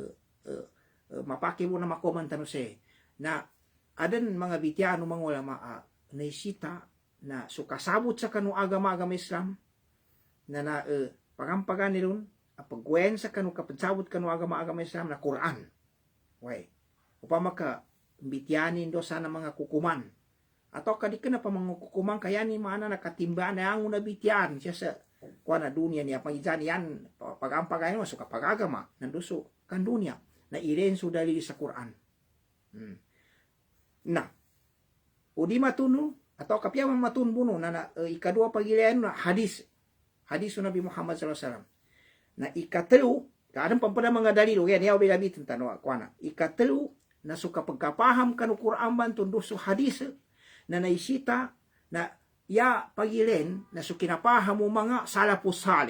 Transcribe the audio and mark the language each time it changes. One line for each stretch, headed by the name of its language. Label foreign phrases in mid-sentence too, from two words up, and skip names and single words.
Maguindanaon: mapaki mo na makomantan se na adan mga bityano mga ulama naisita na sukasabot sa kanu agama Islam na pagampagan nilon pagwen sa kanu kapadsabot kanu agama Islam na Quran way upama ka bityanin do sana mga kukuman atau kadika na pa mga kukuman kaya ni mana nakatimba na ang unabityan siya sa kuana dunia ni pangijan yan pagampagay mo suka pagagama nanduso kan dunia na iren sudali sa Quran na udi matunu atau kapya matunbuno na ikadua pagilian na hadis Nabi Muhammad SAW na ikatelu kadang pampada mga dalilo yan yaw bilabit tano kuana ikatelu na suka pagkapaham kanu Quran ban tunduso hadis na naisita na ya pagilen na so kinapaham mo mga salapus salih.